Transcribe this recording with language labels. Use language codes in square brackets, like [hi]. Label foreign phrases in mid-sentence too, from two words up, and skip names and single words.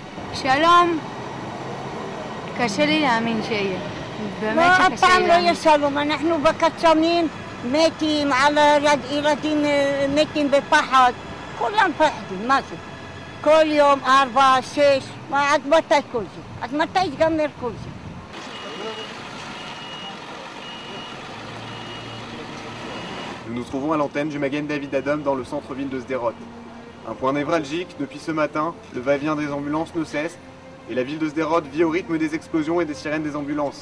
[he] שלום, קשה לי להאמין שיהיה, באמת שקשה לי להאמין. אף פעם לא יהיה שלום, אנחנו בקסאמים מתים, על ילדים מתים בפחד, כולם פחדים, מה זה? כל יום 4, 6, עד מתי כל זה? עד מתי ייגמר כל זה? [fr] Nous nous trouvons à l'antenne du Magen David Adom dans le centre-ville de Sderot. Un point névralgique, depuis ce matin, le va-et-vient des ambulances ne cesse et la ville de Sderot vit au rythme des explosions et des sirènes des ambulances.